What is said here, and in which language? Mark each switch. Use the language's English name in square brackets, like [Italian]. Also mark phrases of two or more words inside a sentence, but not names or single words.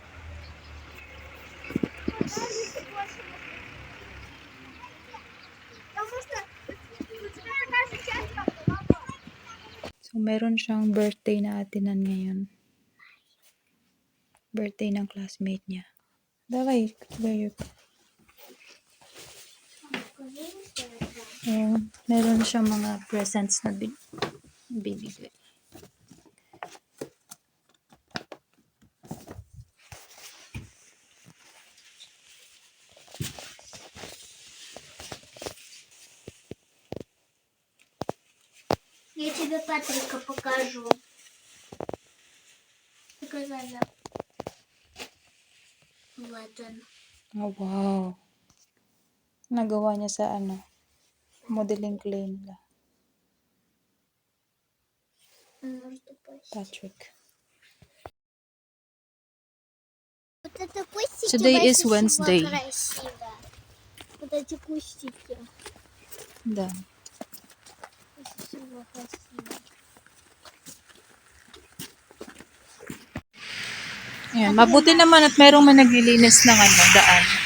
[Filipino] So, meron siyang birthday na atinan ngayon. Birthday ng classmate niya. Давай, meron siyang mga presents na binigay. [Russian] Я тебе Патрика покажу. Показала. Вот он. [English] Oh, wow. [Filipino] Nagawa niya sa modeling clay nila. Patrick. [Russian] Вот это кустики. [English] Today is [Russian] больше всего [English] Wednesday. [Russian] красиво. Вот эти кустики. Да. Больше всего красиво. [Filipino] Ayan, mabuti naman at merong naglilinis ng daan.